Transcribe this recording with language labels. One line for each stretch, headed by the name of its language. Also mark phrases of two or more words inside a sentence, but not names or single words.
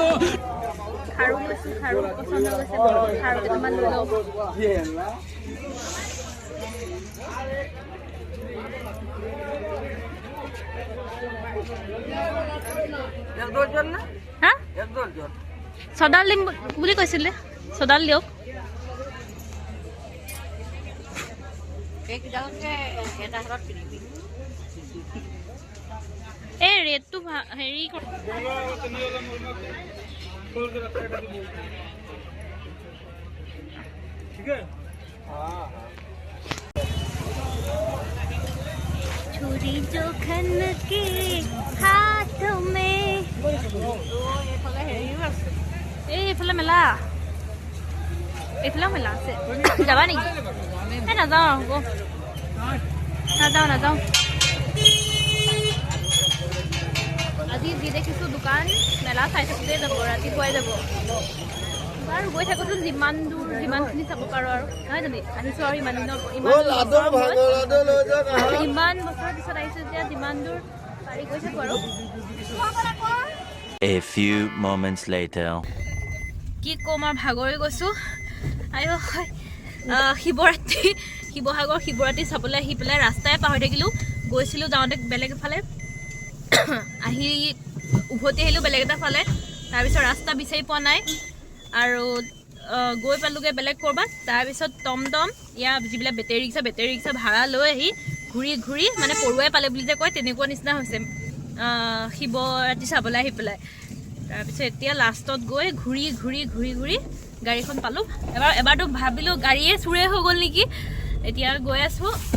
Assamese: খাৰু পছন্দ হৈছে খাৰু কেইটামান লৈ লওঁ হা সদাল দিম বুলি কৈছিলে সদাল দিয়ক এই ৰেটটো হেৰি
Hindi: छुरी जो खन के हाथ में
Assamese: এইফালে মেলা আছে যাবা নেকি এই নাযাওঁ হ'ব নাযাওঁ আজি যি দেখিছোঁ দোকান মেলা চাই থাকোঁতে যাব ৰাতিপুৱাই যাব আৰু গৈ থাকোঁতো যিমানখিনি চাব পাৰোঁ আৰু নহয় জানো আহিছোঁ আৰু ইমান বছৰৰ পিছত আহিছোঁ যেতিয়া যিমান দূৰ পাৰি গৈ থাকোঁ আৰু
English: A few moments later.
Assamese: কি ক'ম আৰু ভাগৰি গৈছোঁ আইও শিৱসাগৰ শিৱৰাত্ৰি চাবলৈ আহি পেলাই ৰাস্তাই পাহৰি থাকিলোঁ গৈছিলোঁ যাওঁতে বেলেগ এফালে আহি উভতি আহিলোঁ বেলেগ এটা ফালে তাৰপিছত ৰাস্তা বিচাৰি পোৱা নাই আৰু গৈ পালোঁগৈ বেলেগ ক'ৰবাত তাৰপিছত টমটম ইয়াৰ যিবিলাক বেটেৰী ৰিক্সা ভাড়া লৈ আহি ঘূৰি মানে পৰুৱাই পালে বুলি যে কয় তেনেকুৱা নিচিনা হৈছে শিৱৰাত্ৰি চাবলৈ আহি পেলাই তাৰপিছত এতিয়া লাষ্টত গৈ ঘূৰি গাড়ীখন পালোঁ এবাৰতো ভাবিলোঁ গাড়ীয়ে চুৰে হৈ গ'ল নেকি এতিয়া গৈ আছোঁ